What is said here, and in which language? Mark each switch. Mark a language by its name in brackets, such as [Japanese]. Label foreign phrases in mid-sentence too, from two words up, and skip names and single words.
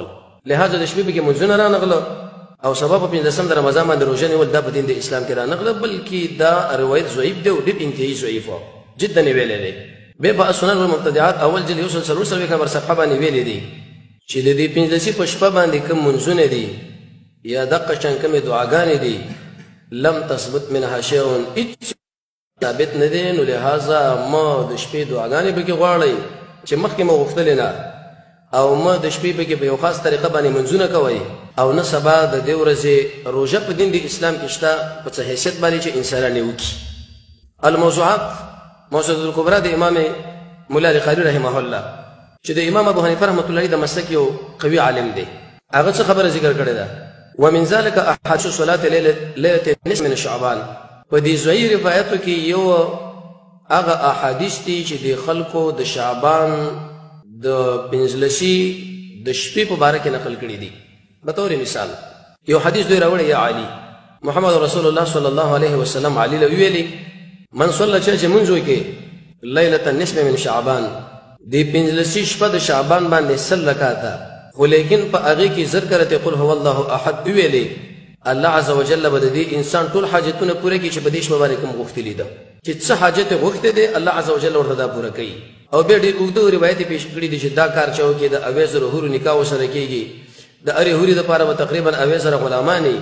[Pashto] لهذا د شپې پکې منځونه رانغله او سبا په 15 د رمضان باندې روژه نیول دا په دین د اسلام کې رانغله بلکې دا روایت ضعیف دی او ډېر انتهایي ضعیف جدا یې ویلی دی. بیا په السنن والمبتدعات اول جلد 144 نمبر صفحه باندې ویلی دی چې د دې 15 په شپه باندې کوم منځونه دي یا دغه شان کومې دعاګانې دي [Arabic] لم تثبت منها شیء [Pashto] هېڅ ثابت نه دی. نو لهذا ما د شپې دعاګانې پکې غواړئ چې مخکې مو غوښتلې نه او ما د شپې پکې په یو خاص طریقه باندې منځونه کوئ او نه سبا د دې ورځې روژه په دین د اسلام کې شته په څه حیثیت باندې چې انسانان یې وکړي. الموضوعات موسوعة الکبرى د امام ملا علی قاري [Arabic] رحمه الله [Pashto] چې د امام ابو حنیفه [Arabic] رحمة الله علیه [Pashto] د مسلک یو قوي عالم دی هغه څه خبره ذکر کړې ده. [Arabic] ومن ذلك احاديث صلاه ليله النصف من شعبان [Pashto] په دې ځای روایتو کې یو هغه احادیث دي چې د خلکو د شعبان د 15 د شپې په باره کې نقل کړي دي. به طور مثال یو حدیث دوی راوړی یا علي محمد [Arabic] رسول الله صلی الله علیه وسلم [Pashto] علي له ویلي [Arabic] من صلى [Pashto] چې منځ وکړي [Arabic] ليله النصف من شعبان [Pashto] د 15 شپه د شعبان باندې سل رکعاته خو لیکن په هغې کې زر کرته [Arabic] قل هو الله احد [Pashto] ویلي [Arabic] الله عز وجل [Pashto] به د دې انسان ټول حاجتونه پوره کړي چې په دې شپه باندې کوم غوښتلي ده چې څه حاجت یې غوښتی دی [Arabic] الله عز وجل [Pashto] ورته دا پوره کوي. او بیا ډېر اوږده روایت یې پیش کړي دي چې دا کار چې وکړي د 80,000 حورو نکاح ورسره کېږي د هرې حورې دپاره به تقریبا 80,000 غلامان وي.